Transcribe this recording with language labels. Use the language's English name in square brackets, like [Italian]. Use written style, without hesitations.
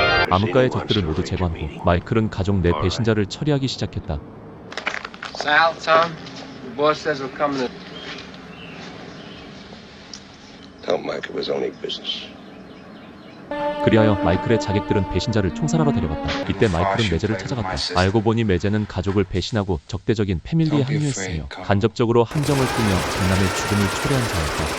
[Korean] 암흑가의 적들을 모두 제거한 후 마이클은 가족 내 배신자를 처리하기 시작했다. [English] Sal, Tom, the boss says we're coming to... Tell Mike it was only business. [Korean] 그리하여 마이클의 자객들은 배신자를 총살하러 데려갔다. 이때 마이클은 메제를 찾아갔다. 알고 보니 메제는 가족을 배신하고 적대적인 패밀리에 합류했으며 간접적으로 함정을 꾸며 장남의 죽음을 초래한 자였다.